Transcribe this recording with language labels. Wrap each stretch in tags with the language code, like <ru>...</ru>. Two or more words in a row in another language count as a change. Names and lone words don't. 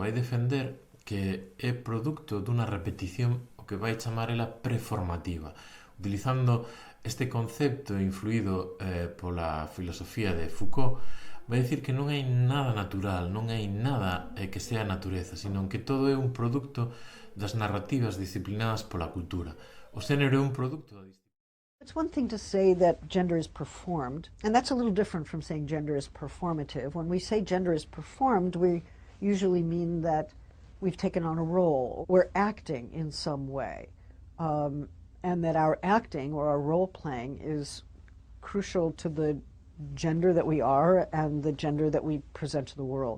<gl>Vai defender que é produto dunha repetición, o que vai chamar ela preformativa, utilizando este concepto influído pola filosofía de Foucault. Vai dicir que non hai nada natural, non hai nada que sea natureza, sino que todo é un produto das narrativas disciplinadas pola cultura. O xénero é un produto da disciplina.</gl> <en>It's one thing to say that gender is performed, and that's a little different from saying gender is performative. When we say gender is performed, we usually mean that we've taken on a role. We're acting in some way, and that our acting or our role playing is crucial to the gender that we are and the gender that we present to the world.</en>